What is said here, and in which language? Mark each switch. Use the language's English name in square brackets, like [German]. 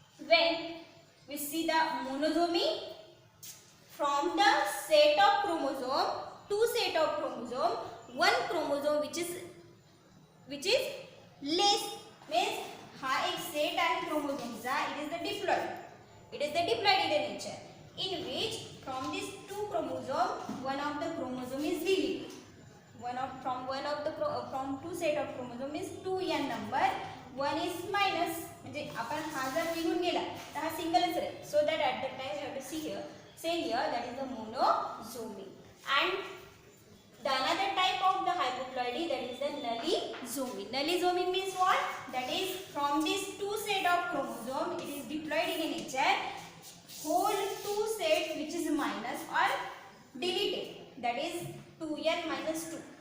[English] When we see the monozomy, from the set of chromosome, two set of chromosome, one chromosome which is less, means [Marathi] हा एक set आहे chromosomeचा, [English] it is the diploid. It is the diploid in nature, in which from these two chromosome, one of the chromosome is deleted. From two set of chromosome is 2n number, one is minus. [Marathi] म्हणजे आपण हा जर निघून गेला तर हा सिंगलच राहील. [English] So that at the time you have to say here that is the monozomy. And the another type of the hypoploidy, that is the nullizomy. Nullizomy means what? That is from these two set of chromosome, it is diploid in nature, whole two set which is minus or deleted, that is 2n minus 2.